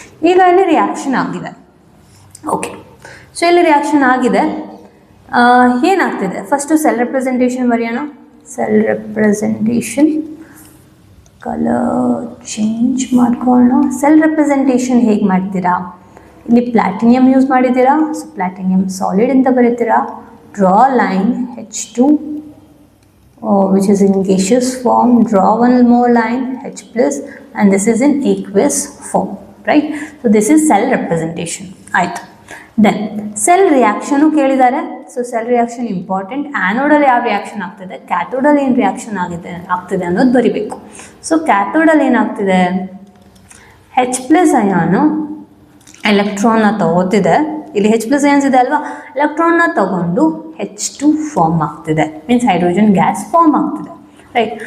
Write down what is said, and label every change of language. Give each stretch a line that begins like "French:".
Kannada: ಈಗ ಇಲ್ಲಿ ರಿಯಾಕ್ಷನ್ ಆಗಿದೆ. ಓಕೆ, ಸೊ ಇಲ್ಲಿ ರಿಯಾಕ್ಷನ್ ಆಗಿದೆ. ಏನಾಗ್ತಿದೆ? ಫಸ್ಟು ಸೆಲ್ ರೆಪ್ರೆಸೆಂಟೇಷನ್ ಬರೆಯೋಣ. ಸೆಲ್ ರೆಪ್ರೆಸೆಂಟೇಷನ್ ಕಲರ್ ಚೇಂಜ್ ಮಾಡ್ಕೊಳ್ಳೋಣ. ಸೆಲ್ ರೆಪ್ರೆಸೆಂಟೇಷನ್ ಹೇಗೆ ಮಾಡ್ತೀರಾ? ಇಲ್ಲಿ ಪ್ಲಾಟಿನಿಯಂ ಯೂಸ್ ಮಾಡಿದ್ದೀರಾ, ಸೊ ಪ್ಲಾಟಿನಿಯಂ ಸಾಲಿಡ್ ಅಂತ ಬರೀತೀರಾ.
English: Draw line H2 which is in gaseous form, draw one more line H+, and this is in aqueous form, right? So this is cell representation.
Kannada: ಆಯಿತು. Then cell reaction ಕೇಳಿದ್ದಾರೆ. So cell reaction important. ಆ್ಯನೋಡಲ್ಲಿ ಯಾವ reaction ಆಗ್ತಿದೆ, ಕ್ಯಾಥೋಡಲ್ಲಿ ಏನು reaction ಆಗ್ತಿದೆ ಅನ್ನೋದು ಬರಿಬೇಕು. So ಕ್ಯಾಥೋಡಲ್ಲಿ ಏನಾಗ್ತಿದೆ? H+ ಅಯಾನು ಎಲೆಕ್ಟ್ರಾನ್ನ ತಗೋತಿದೆ. ಇಲ್ಲಿ H+ ಅಯಾನ್ಸ್ ಇದೆ ಅಲ್ವಾ, ಎಲೆಕ್ಟ್ರಾನ್ನ ತಗೊಂಡು H2 ಫಾರ್ಮ್ ಆಗ್ತಿದೆ, ಮೀನ್ಸ್ ಹೈಡ್ರೋಜನ್ ಗ್ಯಾಸ್ ಫಾರ್ಮ್ ಆಗ್ತಿದೆ, ರೈಟ್?